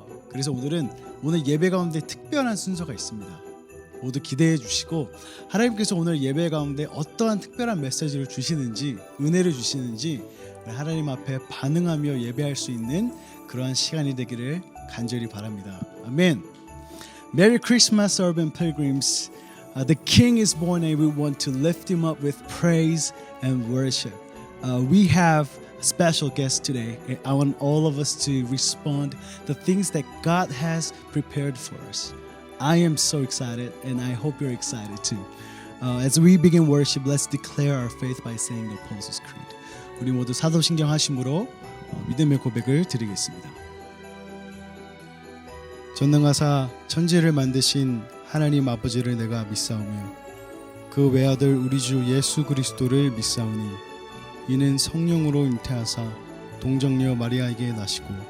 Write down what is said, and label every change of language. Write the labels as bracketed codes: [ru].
[ko] 그래서 오늘 예배 가운데 특별한 순서가 있습니다. 모두 기대해 주시고 하나님께서 오늘 예배 가운데 어떠한 특별한 메시지를 주시는지 은혜를 주시는지 하나님 앞에 반응하며 예배할 수 있는 그러한 시간이 되기를 간절히 바랍니다. 아멘. [en] Merry Christmas, urban pilgrims. The King is born, and we want to lift Him up with praise and worship. We have a special guest today. I want all of us to respond the things that God has prepared for us. I am so excited, and I hope you're excited too. As we begin worship, let's declare our faith by saying the Apostles' Creed. [ko] 우리 모두 사도신경 하심으로 믿음의 고백을 드리겠습니다. 전능하사 천지를 만드신 하나님 아버지를 내가 믿사오며 그 외아들 우리 주 예수 그리스도를 믿사오니 이는 성령으로 잉태하사 동정녀 마리아에게 나시고